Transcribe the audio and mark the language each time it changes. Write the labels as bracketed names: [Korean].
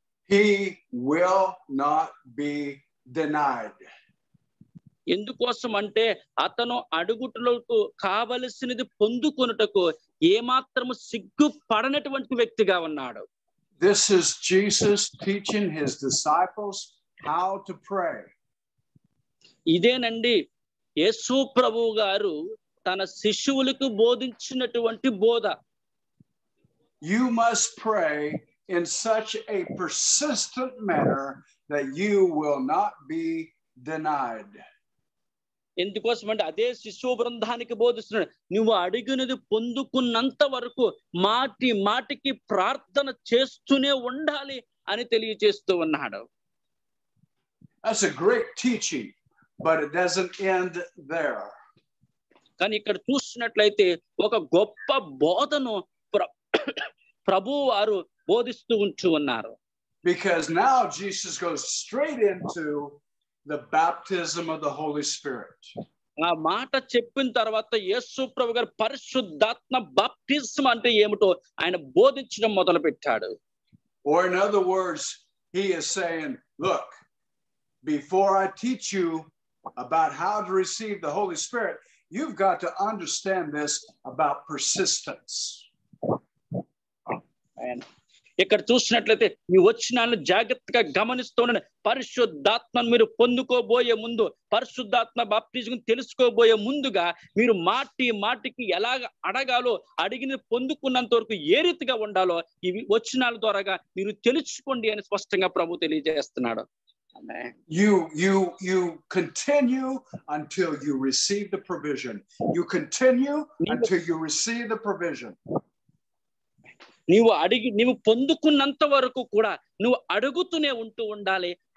[English] He will not be denied. [Telugu] ఎందుకోసం అంటే అతను అడుగుటలకు కావలసినది పొందుకొనుటకు ఏమాత్రము సిగ్గుపడనటువంటి వ్యక్తిగా ఉన్నాడు. [English] This is Jesus teaching his disciples how to pray. [Telugu] ఇదేనండి యేసు ప్రభువు గారు తన శిష్యులకు బోధించినటువంటి బోధ. [English] You must pray in such a persistent manner that you will not be denied. [Telugu] ఎందుకోసం అంటే అదే శిశువు బృందానికి బోధిస్తున్నాడు, నువ్వు అడిగినది పొందుకున్నంత వరకు మాటికి ప్రార్థన చేస్తూనే ఉండాలి అని తెలియజేస్తూ ఉన్నాడు. [English] That's a great teaching, but it doesn't end there. [Telugu] కానీ ఇక్కడ చూసినట్లయితే ఒక గొప్ప బోధను ప్రభువు వారు బోధిస్తూ ఉంటూ ఉన్నారు. [English] Because now Jesus goes straight into the baptism of the Holy Spirit. [Telugu] ఆ మాట చెప్పిన తర్వాత యేసు ప్రభు గారు పరిశుద్ధాత్మ బాప్టిజం అంటే ఏమిటో ఆయన బోధించడం మొదలు పెట్టాడు. [English] Or in other words, he is saying, look, before I teach you about how to receive the Holy Spirit, you've got to understand this about persistence. [Telugu] ఇక్కడ చూసినట్లయితే ఈ వచనాలను జాగ్రత్తగా గమనిస్తూ ఉండండి. పరిశుద్ధాత్మను మీరు పొందుకోబోయే ముందు, పరిశుద్ధాత్మ బాప్టిజం తెలుసుకోబోయే ముందుగా మీరు మాటికి ఎలాగ అడగాలో, అడిగిన పొందుకున్నంత వరకు ఏ రీతిగా ఉండాలో ఇవి వచనాల ద్వారాగా మీరు తెలుసుకోండి అని స్పష్టంగా ప్రభు తెలియజేస్తున్నాడు. [English] You continue until you receive the provision. You continue until you receive the provision. [Telugu] నీవు పొందుకున్నంత వరకు కూడా నువ్వు అడుగుతూనే ఉండాలి.